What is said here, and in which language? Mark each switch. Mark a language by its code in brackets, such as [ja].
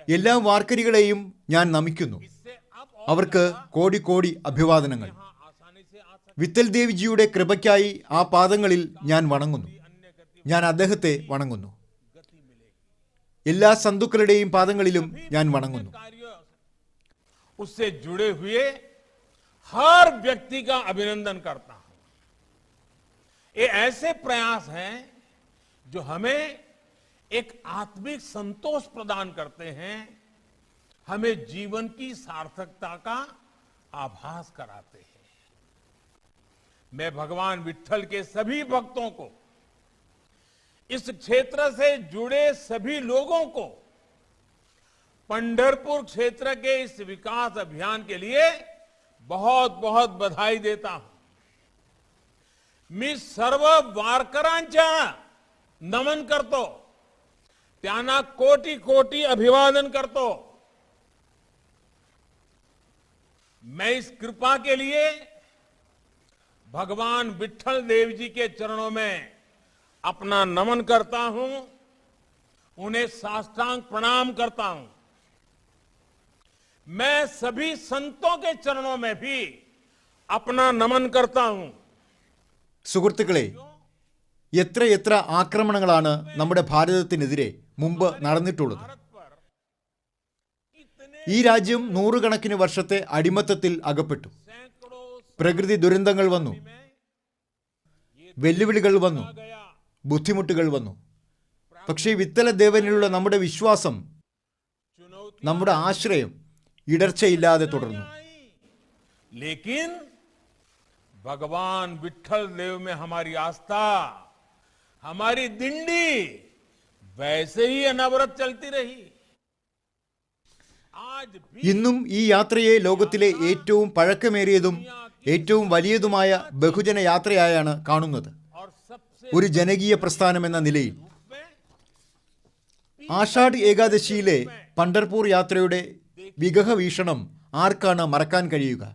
[ml] എല്ലാ വാർക്കരികളെയും ഞാൻ നമിക്കുന്നു. [hi] इससे अब [ml] അവർക്ക് കോടി കോടി അഭിവാദനങ്ങൾ. [hi] यहाँ आसानी से आ सकते [ml] വിത്തൽ ദേവ്ജിയുടെ കൃപയ്ക്കായി ആ പാദങ്ങളിൽ ഞാൻ വണങ്ങുന്നു. [hi] अन्य गति [ml] ഞാൻ അദ്ദേഹത്തെ വണങ്ങുന്നു. [hi] गति मिलेगी. [ml] എല്ലാ സന്തുക്കളുടെയും പാദങ്ങളിലും ഞാൻ വണങ്ങുന്നു. [hi] कार्य उससे जुड़े हुए हर व्यक्ति का अभिनंदन करता हूं. ये ऐसे प्रयास हैं जो हमें एक आत्मिक संतोष प्रदान करते हैं, हमें जीवन की सार्थकता का आभास कराते हैं. मैं भगवान विट्ठल के सभी भक्तों को, इस क्षेत्र से जुड़े सभी लोगों को पंढरपुर क्षेत्र के इस विकास अभियान के लिए बहुत बहुत बधाई देता हूं. [mr] मी सर्व वारकरांच्या नमन करतो, त्यांना कोटी कोटी अभिवादन करतो. [hi] मैं इस कृपा के लिए भगवान विट्ठल देव जी के चरणों में अपना नमन करता हूं, उन्हें साष्टांग प्रणाम करता हूं. मैं सभी संतों के चरणों में भी अपना नमन करता हूं. [ml] സുഹൃത്തുക്കളെ, എത്ര ആക്രമണങ്ങളാണ് നമ്മുടെ ഭാരതത്തിനെതിരെ മുമ്പ് നടന്നിട്ടുള്ളത്. [hi] भारत पर इतने [ml] ഈ രാജ്യം നൂറുകണക്കിന് വർഷത്തെ അടിമത്തത്തിൽ അകപ്പെട്ടു. [hi] सैकड़ों [ml] പ്രകൃതി ദുരന്തങ്ങൾ വന്നു, [hi] में [ml] വെല്ലുവിളികൾ വന്നു, [hi] गया [ml] ബുദ്ധിമുട്ടുകൾ വന്നു. പക്ഷേ വിത്തല ദേവനിലുള്ള നമ്മുടെ വിശ്വാസം, [hi] चुनौती [ml] നമ്മുടെ ആശ്രയം ഇടർച്ചയില്ലാതെ തുടർന്നു. [hi] लेकिन भगवान विट्ठल देव में हमारी आस्था, हमारी दिंडी वैसे ही अनवरत चलती रही. आज भी [ml] ഇന്നും ഈ യാത്രയെ ലോകത്തിലെ ഏറ്റവും പഴക്കമേറിയതും ഏറ്റവും വലിയതുമായ ബഹുജന യാത്രയായാണ് കാണുന്നത്. [hi] और सबसे [ml] ഒരു ജനകീയ പ്രസ്ഥാനം എന്ന നിലയിൽ [hi] में [ml] ആഷാഢ് ഏകാദശിയിലെ പണ്ഡർപൂർ യാത്രയുടെ വിഗഹ വീക്ഷണം ആർക്കാണ് മറക്കാൻ കഴിയുക?